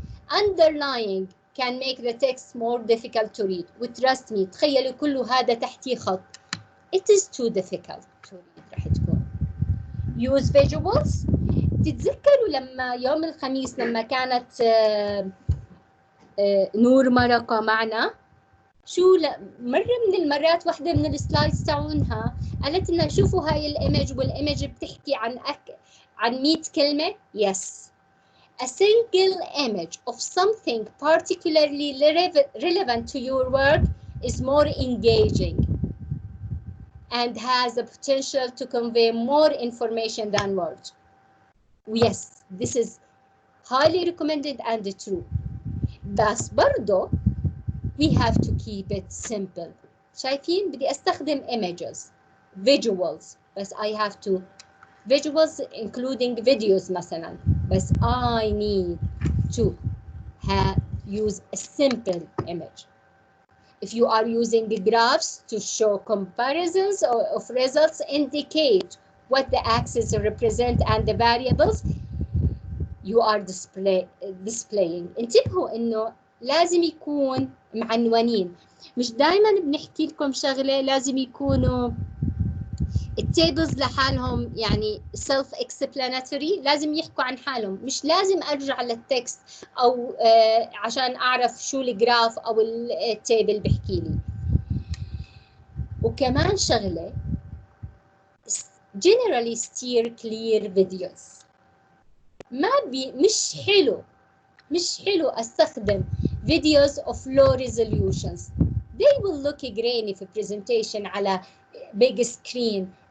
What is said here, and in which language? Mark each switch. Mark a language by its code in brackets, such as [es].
[en] underlying can make the text more difficult to read. [ar] و [en] trust me [ar] تخيلوا كل هذا تحتيه خط. [en] it is too difficult to read. [ar] راح تكون [en] use visuals. [ar] تتذكروا لما يوم الخميس لما كانت نور مرقة معنا، شو مرة من المرات واحدة من السلايدز تاعونها قالت لنا شوفوا هاي الإيمج، والإيمج بتحكي عن 100 كلمة. [en] yes, a single image of something particularly relevant to your work is more engaging and has the potential to convey more information than words. yes, this is highly recommended and true. [ar] بس برضو [en] we have to keep it simple. [ar] شايفين بدي استخدم [en] images visuals، بس I have to visuals including videos [ar] مثلا، بس [en] I need to use a simple image. if you are using graphs to show comparisons of results, indicate what the axes represent and the variables you are displaying. [ar] انتبهوا انه لازم يكون معنونين. مش دائما بنحكي لكم شغله لازم يكونوا التيبلز لحالهم يعني [en] self explanatory، [ar] لازم يحكوا عن حالهم، مش لازم ارجع للتكست او عشان اعرف شو الجراف او التيبل بحكي لي. وكمان شغله [en] generally steer clear videos. [ar] مش حلو استخدم [en] videos of low resolutions. they will look grainy في presentation على big screen.